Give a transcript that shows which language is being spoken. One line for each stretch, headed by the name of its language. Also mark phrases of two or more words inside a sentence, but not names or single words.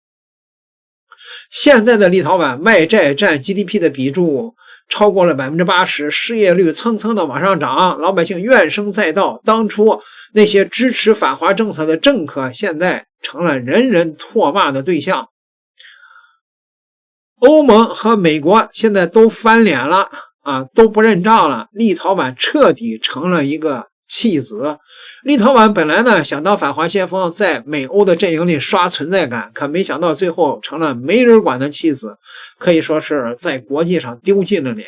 Chinese: 现在的立陶宛外債占 GDP 的比重超過了 80%， 失業率蹭蹭的往上漲，老百姓怨聲載道。當初那些支持反華政策的政客，現在成了人人唾罵的對象。歐盟和美國現在都翻臉了啊，都不認賬了。立陶宛徹底成了一個棄子。立陶宛本來呢想當反華先鋒，在美歐的陣營裡刷存在感，可沒想到最後成了沒人管的棄子，可以說是在國際上丟盡了臉。